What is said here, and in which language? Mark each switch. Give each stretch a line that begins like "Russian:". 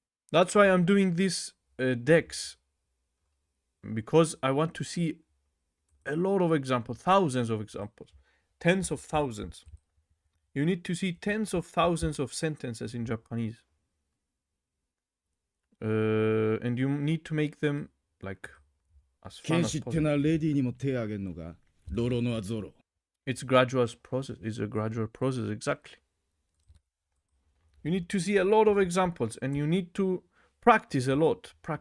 English: That's why I'm doing this decks, because I want to see a lot of examples, thousands of examples, tens of thousands. You need to see tens of thousands of sentences in Japanese. And you need to make them like as fun
Japanese: 剣
English: as
Japanese: 士って
English: possible.
Japanese: のはレディーにも手を挙げるのかロロノアゾロ
English: It's a gradual process. Exactly. You need to see a lot of examples, and you need to practice a lot.